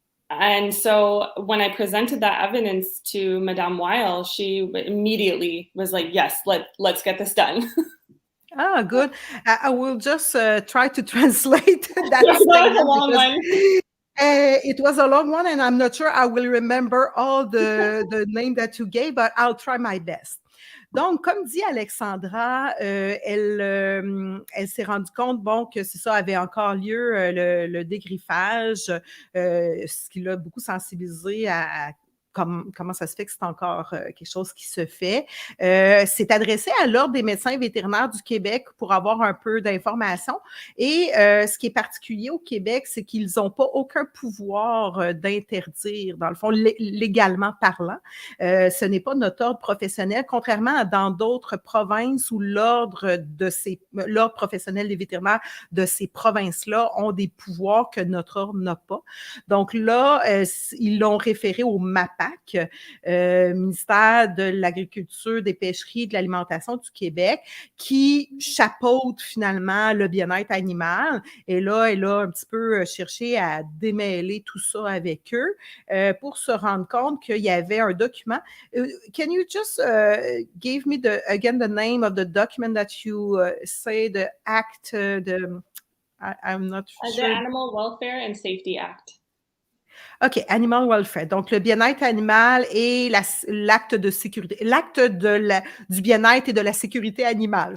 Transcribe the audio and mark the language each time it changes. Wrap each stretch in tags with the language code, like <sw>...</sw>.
<en>And so when I presented that evidence to Madame Weil, she immediately was like, yes, let's get this done. Ah, good. I will just try to translate that That was a statement long because one. it was a long one, and I'm not sure I will remember all the name that you gave, but I'll try my best.</en> <fr>Donc, comme dit Alexandra, elle s'est rendue compte, bon, que c'est ça, avait encore lieu le dégriffage, ce qui l'a beaucoup sensibilisé à comment ça se fait que c'est encore quelque chose qui se fait. C'est adressé à l'Ordre des médecins vétérinaires du Québec pour avoir un peu d'informations. Et ce qui est particulier au Québec, c'est qu'ils n'ont pas aucun pouvoir d'interdire, dans le fond, légalement parlant. Ce n'est pas notre ordre professionnel, contrairement à dans d'autres provinces où l'ordre professionnel des vétérinaires de ces provinces-là ont des pouvoirs que notre ordre n'a pas. Donc là, ils l'ont référé au MAPAC, ministère de l'Agriculture, des Pêcheries et de l'Alimentation du Québec, qui chapeaute finalement le bien-être animal. Et là, elle a un petit peu cherché à démêler tout ça avec eux pour se rendre compte qu'il y avait un document.</fr> <en>Can you just give me again the name of the document that you say, the act, I'm not sure. The Animal Welfare and Safety Act. OK, Animal Welfare.</en> <fr>Donc, le bien-être animal et l'acte de sécurité, l'acte du bien-être et de la sécurité animale.</fr>